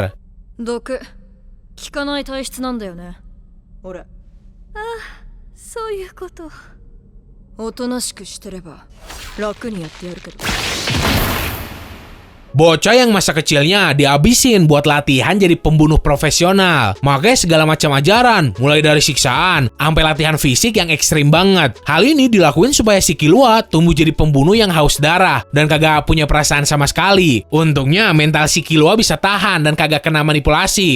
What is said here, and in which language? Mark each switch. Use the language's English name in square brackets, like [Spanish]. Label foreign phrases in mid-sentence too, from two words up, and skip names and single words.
[Japanese] 毒効かない体質なんだよね俺。ああ、そういうこと。おとなしくしてれば楽にやってやるけど。 [Indonesian] Bocah yang masa kecilnya dihabisin buat latihan jadi pembunuh profesional. Makanya segala macam ajaran, mulai dari siksaan, sampai latihan fisik yang ekstrim banget. Hal ini dilakuin supaya si Killua tumbuh jadi pembunuh yang haus darah dan kagak punya perasaan sama sekali. Untungnya mental si Killua bisa tahan dan kagak kena manipulasi.